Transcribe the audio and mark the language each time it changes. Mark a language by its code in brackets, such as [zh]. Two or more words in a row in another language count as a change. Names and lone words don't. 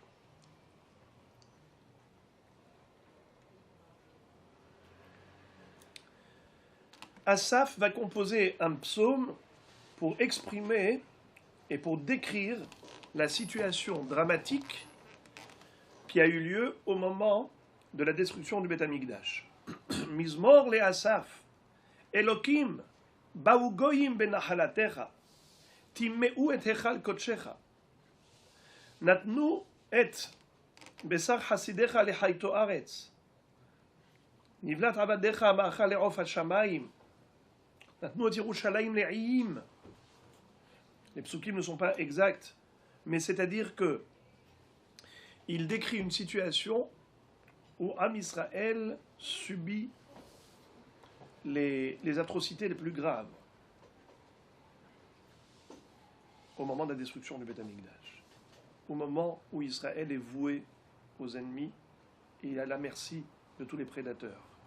[fr] Asaph va composer un psaume pour exprimer et pour décrire la situation dramatique qui a eu lieu au moment de la destruction du [he] בית המקדש. מזמור לאסף, אלקים, באו גוים בנחלתך, טמאו את היכל קדשך, נתנו את בשר חסידיך לחיתו ארץ, נבלת עבדיך מאכל לעוף השמים, נתנו את ירושלים לעיים. [fr] Les psukim ne sont pas exacts, mais c'est-à-dire que il décrit une situation où [he] עם ישראל [fr] subit les atrocités les plus graves au moment de la destruction du [he] בית המקדש, [fr] au moment où Israël est voué aux ennemis et à la merci de tous les prédateurs.